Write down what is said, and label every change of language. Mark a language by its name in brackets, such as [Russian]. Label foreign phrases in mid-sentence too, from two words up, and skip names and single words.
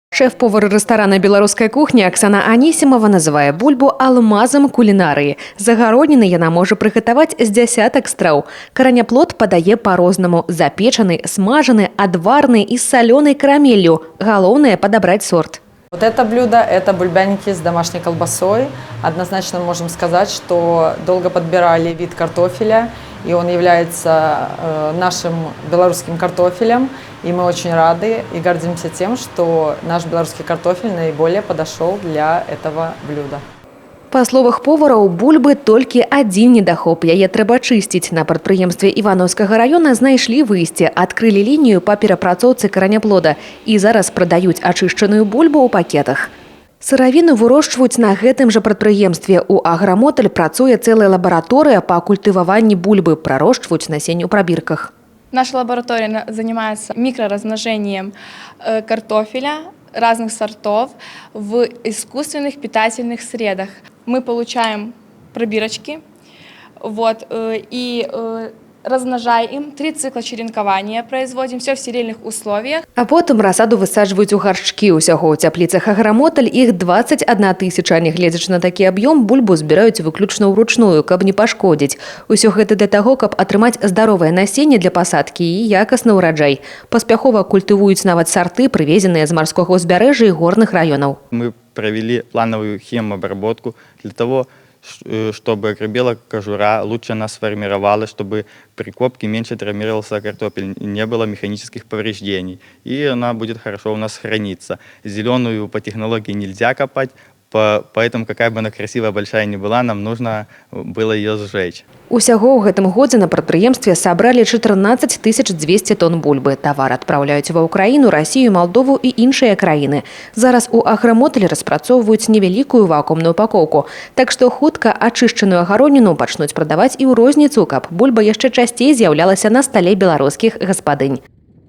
[Belarusian] Шеф-повар рэстарана беларускай кухні Аксана Анісімова называе бульбу алмазам кулінарыі. З агародніны яна можа прыгатаваць з дзясятак страў. Караняплод падае па-рознаму: запечаны, смажаны, адварны і з салёнай карамеллю. Галоўнае падабраць сорт. [Russian] Вот это блюдо – это бульбяники с домашней колбасой. Однозначно можем сказать, что долго подбирали вид картофеля, и он является нашим белорусским картофелем. И мы очень рады и гордимся тем, что наш белорусский картофель наиболее подошел для этого блюда. [Belarusian] Па словах повара, у бульбы толькі адзін недахоп. Яе трэба чысціць. На прадпрыемстве Івановскага района знайшлі выйсце, адкрылі лінію па перапрацоўцы караняплода і зараз прадаюць ачышчаную бульбу ў пакетах. Сыравіну вырошчваюць на гэтым жа прадпрыемстве. У Аграмоталь працуе цэлая лабараторыя па культываванні бульбы, прарошчваюць насенне ў прабірках. [Russian] Наша лаборатория занимается микроразмножением картофеля разных сортов в искусственных питательных средах. Мы получаем пробирочки и размножаем 3 цикла черенкования, производим все в стерильных условиях. [Belarusian] А потым расаду высаджваюць у гаршчкі. Усяго ў цяпліцах Аграмоталь іх 21 000. Нягледзячы на такі аб'ём, бульбу збіраюць выключна ўручную, каб не пашкодзіць. Усё гэта для таго, каб атрымаць здаровае насенне для пасадкі і якасны ўраджай. Паспяхова культывуюць нават сарты, прывезеныя з марскога ўзбярэжжа і горных раёнаў. [Russian] Мы провели плановую химобработку для того, чтобы акребела кожура, лучше она сформировалась, чтобы при копке меньше травмировался картофель, не было механических повреждений. И она будет хорошо у нас храниться. Зеленую по технологии нельзя копать, поэтому какая бы она красивая, большая ни была, нам нужно было ее сжечь. [Belarusian] Усяго ў гэтым годзе на прадпрыемстве сабралі 14 200 тонн бульбы. Тавар адпраўляюць ва Ўкраіну, Расію, Малдову і іншыя краіны. Зараз у Аграмоталі распрацоўваюць невялікую вакуумную упакоўку. Так што хутка ачышчаную агародніну пачнуць прадаваць і ў розніцу, каб бульба яшчэ часцей з'яўлялася на стале беларускіх гаспадынь.